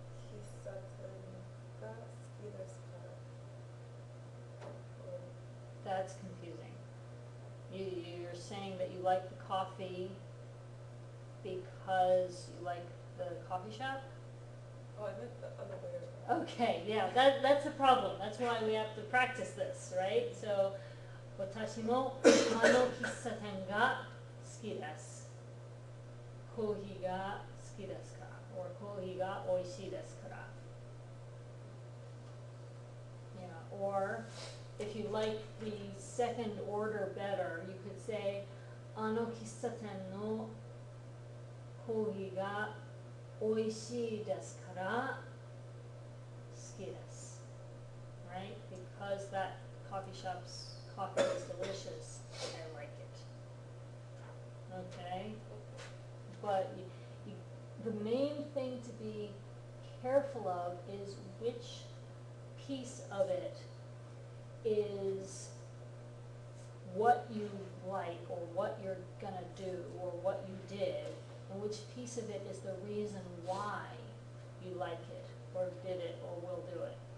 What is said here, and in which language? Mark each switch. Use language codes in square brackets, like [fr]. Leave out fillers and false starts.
[ja] 喫茶店が好きですから。 [en] That's confusing. You're saying that you like the coffee because you like the coffee shop? Oh, I meant the other way around. Okay, yeah, that's a problem. That's why we have to practice this, right? So, [ja] 私もあの喫茶店が好きです。コーヒーが好きですか or コーヒーが美味しいですから [en] Yeah, or if you like the second order better, you could say [ja] あの喫茶店のコーヒーが美味しいですから好きです [en] right? Because that coffee shop's coffee is delicious, I like it. Okay? But the main thing to be careful of is which piece of it is what you like or what you're gonna do or what you did, and which piece of it is the reason why you like it or did it or will do it.